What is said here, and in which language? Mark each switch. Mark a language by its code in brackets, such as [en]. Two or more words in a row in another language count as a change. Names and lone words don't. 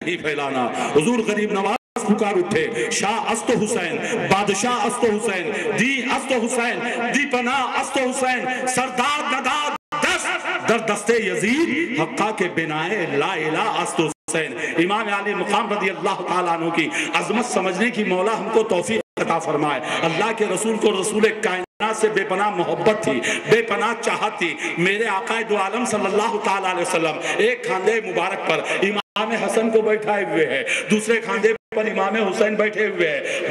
[ur] نہیں پھیلانا. حضور غریب نواز پکار اٹھے، [fa] شاہ است حسین، بادشاہ است حسین، دی است حسین، دی پناہ است حسین، سردار نداد دست در دست یزید، حقہ کے بنائے لا الہ است حسین. [ur] امام علی مقام رضی اللہ تعالیٰ عنہ کی عظمت سمجھنے کی مولا ہم کو توفیق عطا فرمائے. اللہ کے رسول کو رسول کائنات سے بے پناہ محبت تھی، بے پناہ چاہت تھی. میرے آقا دو عالم صلی اللہ تعالیٰ علیہ وسلم ایک کھاندے مبارک پر امام حسن کو بیٹھائے ہوئے ہیں، دوسرے کھاندے پر امام حسین بیٹھے ہوئے ہیں.